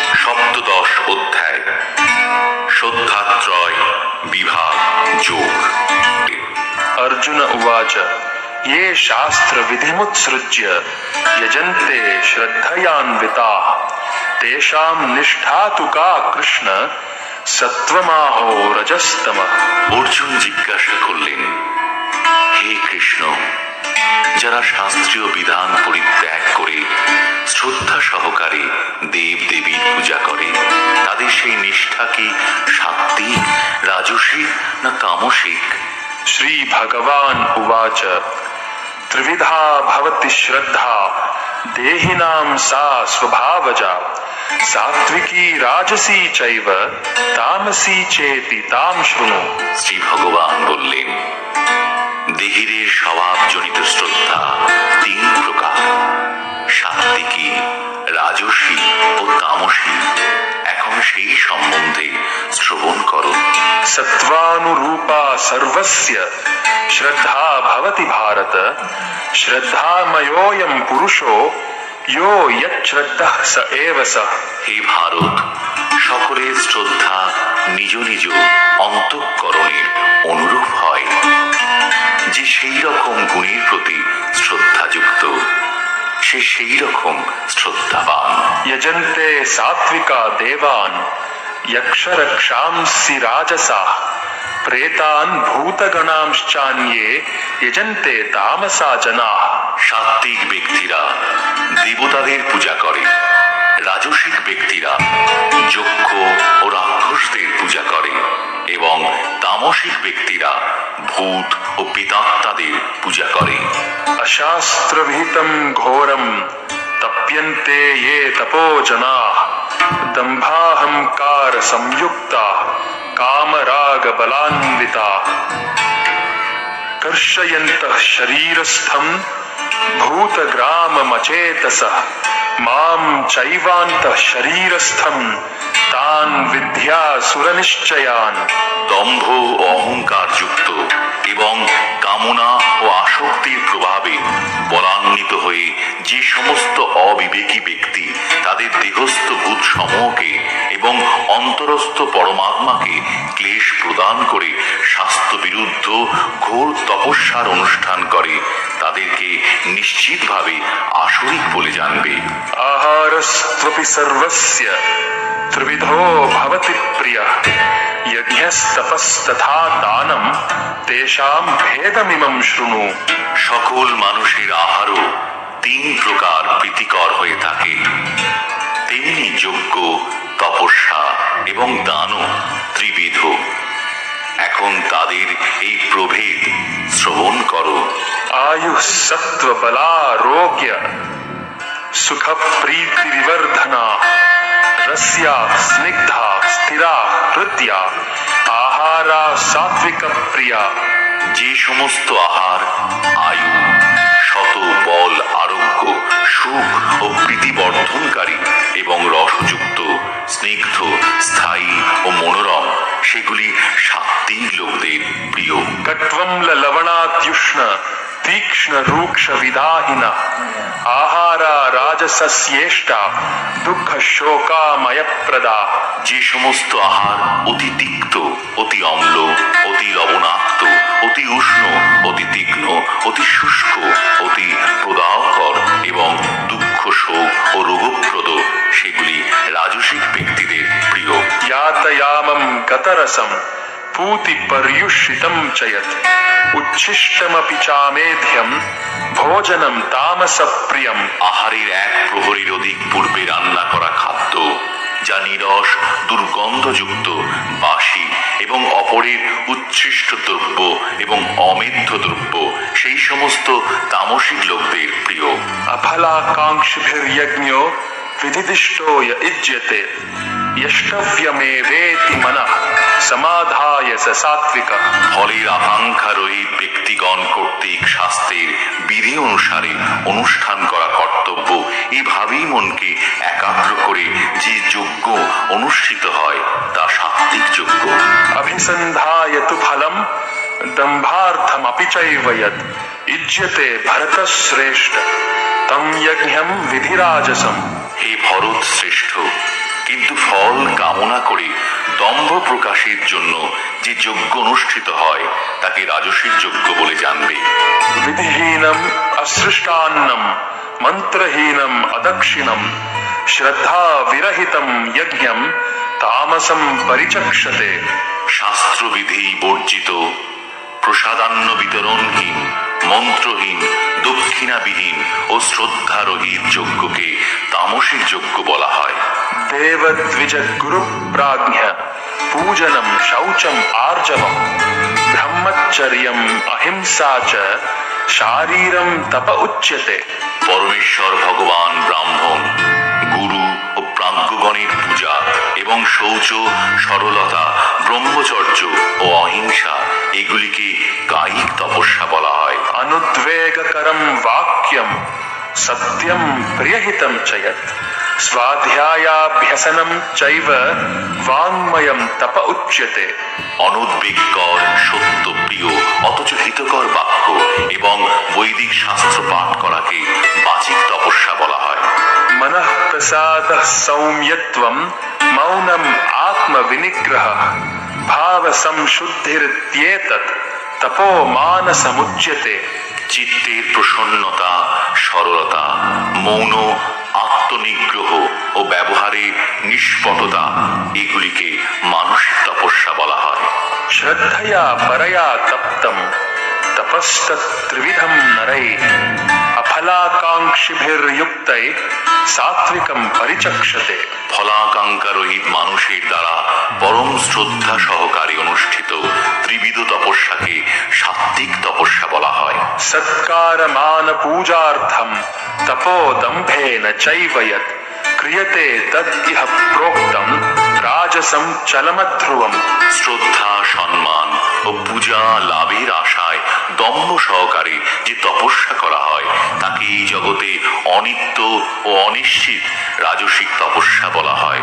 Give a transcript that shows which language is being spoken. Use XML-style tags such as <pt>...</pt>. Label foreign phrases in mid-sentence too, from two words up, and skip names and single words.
<bn>সপ্তদশ অধ্যায়</bn> <sa>श्रद्धात्रय विभाग जोग। अर्जुन उवाच ये शास्त्र विधिमुत्सृज्य यजन्ते श्रद्धयान्विताः तेषां निष्ठा तु का कृष्ण सत्वमाहो रजस्तमः।</sa> <bn>অর্জুন জিজ্ঞাসা করলেন, হে কৃষ্ণ, যারা শাস্ত্রীয় বিধান পরিত্যাগ করে শ্রদ্ধা সহকারে দেব দেবীর পূজা করে তাদের সেই নিষ্ঠা কি সাত্ত্বিক, রাজসিক না তামসিক?</bn> <sa>श्री भगवान उवाच त्रिविधा भवति श्रद्धा देहिनां सा स्वभावजा सात्विकी राजसी चैव तामसी चेति ताम शृणु।</sa> <bn>শ্রী ভগবান বললেন, দেহিরের স্বভাবজনিত শ্রদ্ধা তিন প্রকার, সাত্ত্বিকী, রাজসী ও তামসী। এখন সেই সম্বন্ধে শ্রবণ করো।</bn> <sa>सत्वानुरूपा सर्वस्य श्रद्धा भवति भारत श्रद्धामयोऽयं पुरुषो यो यच्छ्रद्धः स एव सः।</sa> <bn>হে ভারত, সকলের শ্রদ্ধা নিজ নিজ অন্তঃকরণের অনুরূপ হয়। যে সেই রকম গুণের প্রতি শ্রদ্ধাযুক্ত সে সেই রকম শ্রদ্ধাবান।</bn> <sa>यजन्ते सात्विका देवान् यक्षरक्षांसि राजसाः प्रेतान् भूतगणांश्चान्ये यजन्ते तामसा जनाः।</sa> <bn>সাত্ত্বিক ব্যক্তিরা দেবতাদের পূজা করে, রাজসিক ব্যক্তিরা যক্ষ ও রাক্ষসদের পূজা করে এবং তামসিক ব্যক্তিরা ভূত ও পিতাত্মাদের পূজা করে।</bn> <sa>अशास्त्रविहितं घोरं तप्यन्ते ये तपो जनाः दम्भाहंकार संयुक्ताः कामरागबलान्विताः कर्षयन्तः शरीरस्थं भूतग्राममचेतसः मां चैवान्तः शरीरस्थं तान् विद्यासुरनिश्चयान्।</sa> <bn>দম্ভ ও অহংকার যুক্ত এবং কামনা ও আসক্তির প্রভাবে বলান্বিত হয়ে যে সমস্ত অবিবেকী ব্যক্তি তাদের দেহস্থ ভূত সমূহকে এবং অন্তরস্থ পরমাত্মাকে ক্লেশ প্রদান করে স্বাস্থ্য বিরুদ্ধ ঘোর তপস্যার অনুষ্ঠান করে তাদেরকে নিশ্চিতভাবে আসরিক বলে জানবে।</bn> <sa>आहारस्त्वपि सर्वस्य त्रिविधो भवति प्रियः यज्ञस्तपस्तथा दानं तेषां भेदमिमं शृणु।</sa> <bn>সকল মানুষের আহারও তিন প্রকার প্রীতিকর হয়ে থাকে, তেমনি যজ্ঞ, তপস্যা এবং দানও ত্রিবিধ। এখন তাদের এই প্রভেদ শ্রবণ করো।</bn> <sa>आयुः सत्त्व बलारोग्य सुख प्रीति विवर्धना रस्या स्निग्धा स्थिरा हृदया आहारा सात्विक प्रिया।</sa> <bn>যে সমস্ত আহার আয়ু, শত বল, আরোগ্য, সুখ ও প্রীতি বর্ধনকারী এবং রসযুক্ত, স্নিগ্ধ, স্থায়ী ও মনোরম সেগুলি সাত্ত্বিক লোকদের প্রিয়।</bn> <sa>कट्वं लवणात्युष्ण तीक्ष्ण रूक्ष विदाहिन आहारा राजसस्येष्टा दुःख शोकामयप्रदा।</sa> <bn>যে সমস্ত আহার অতি তিক্ত, অতি অম্ল, অতি লবণাক্ত, অতি উষ্ণ, অতি তীক্ষ্ণ, অতি শুষ্ক, অতি প্রদাহকর এবং দুঃখ, শোক ও রোগপ্রদ সেগুলি রাজসিক ব্যক্তিদের প্রিয়।</bn> <sa>यातयामं गतरसं पूति पर्युषितं च यत् उच्छिष्टमपि चामेध्यं भोजनं तामसप्रियं।</sa> <bn>আহারের এক প্রহরীর অধিক পূর্বে রান্না করা খাদ্য যা নিরস, দুর্গন্ধযুক্ত, বাসি এবং অপরের উচ্ছিষ্ট দ্রব্য এবং অমেধ্য দ্রব্য সেই সমস্ত তামসিক লোকদের প্রিয়।</bn> <sa>अफलाकाङ्क्षिभिर्यज्ञो विधिदिष्टो य इज्यते यष्टव्यमेवेति मनः समाधाय स सात्विकः।</sa> <bn>ফলের আকাঙ্ক্ষা রহিত ব্যক্তিগণ কর্তৃক শাস্ত্রের বিধি অনুসারে অনুষ্ঠান করা কর্তব্য এভাবেই মনকে একাগ্র করে যে যজ্ঞ অনুষ্ঠিত হয় তা সাত্ত্বিক যজ্ঞ।</bn> <sa>अभिसन्धाय तु फलं दम्भार्थमपि चैव यत् इज्यते भरतश्रेष्ठ तं यज्ञं विधिराजसम्।</sa> <bn>হে ভরত শ্রেষ্ঠ, কিন্তু ফল কামনা করে দম্ভ প্রকাশের জন্য যে যজ্ঞ অনুষ্ঠিত হয় তাকে রাজসিক যজ্ঞ বলে জানবে।</bn> <sa>विधिहीनम असृष्टान्नम मंत्रहीनम अदक्षिणम श्रद्धा विरहितम यज्ञम तामसम परिचक्षते।</sa> <bn>শাস্ত্রবিধি বর্জিত, প্রসাদান্ন বিতরণহীন, মন্ত্রহীন, দক্ষিণাবিহীন ও শ্রদ্ধারহিত যজ্ঞকে তামসিক যজ্ঞ বলা হয়।</bn> <sa>देव द्विज गुरु प्राज्ञ पूजनम शौचम आर्जवम ब्रह्मचर्यम अहिंसा च शारीरम तप उच्यते।</sa> <bn>পরমেশ্বর ভগবান ব্রাহ্মণ, গুরু ও প্রাজ্ঞগণের পূজা এবং শৌচ, সরলতা, ব্রহ্মচর্য ও অহিংসা এগুলিকে কায়িক তপস্যা বলা হয়।</bn> <sa>अनुद्वेगकरम वाक्यम सत्यम प्रियहितम च यत् स्वाध्यायाभ्यसनम चैव वाङ्मयम तप उच्यते।</sa> <bn>অনুদ্বেগকর, সত্যপ্রিয় অথচ হিতকর বাক্য এবং বৈদিক শাস্ত্র পাঠ করাকে বাচিক তপস্যা বলা হয়।</bn> <sa>मनः प्रसादः सौम्यत्वं मौनम आत्म विनिग्रह भाव संशुद्धिरित्येतत् तपो मानसमुच्यते।</sa> <bn>চিত্তের প্রসন্নতা, সরলতা, মৌন, আত্মনিগ্রহ ও ব্যবহারে নিষ্পটতা এগুলিকে মানসিক তপস্যা বলা হয়।</bn> <sa>श्रद्धया परया तप्तं तपस्तत्त्रिविधं नरैः अफलाकाङ्क्षिभिर्युक्तै सात्विकं परिचक्षते।</sa> <bn>ফলাকাঙ্ক্ষা রহিত মানুষের দ্বারা পরম শ্রদ্ধা সহকারে অনুষ্ঠিত ত্রিবিধ তপস্যাকে সাত্ত্বিক তপস্যা বলা হয়।</bn> <sa>सत्कारमान पूजार्थं तपोदम्भेन चैव यत् क्रियते तद् इह प्रोक्तं राजसं चलमध्रुवम्।</sa> <bn>শ্রদ্ধা, সম্মান ও পূজা লাভের আশায় দম্ভ সহকারে যে তপস্যা করা হয় তাকে এই জগতে অনিত্য ও অনিশ্চিত রাজসিক তপস্যা বলা হয়।</bn>